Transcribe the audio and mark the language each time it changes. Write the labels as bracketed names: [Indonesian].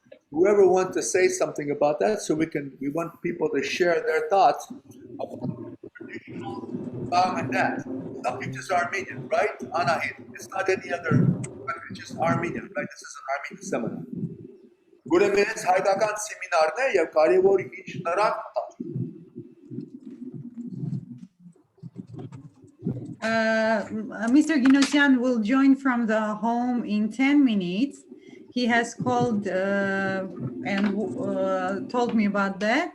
[English] Whoever wants to say something about that, so we want people to share their thoughts about traditional song and dance. Something just Armenian, right? Anahit. It's not any other country, it's just Armenian, right? This is an Armenian seminar. [Armenian] Ուրեմն այս հայկական սեմինարն է եւ կարեւոր ինչ նրանք [English] Mr. Ginosian will join from the home in 10 minutes. he has called and told me about that.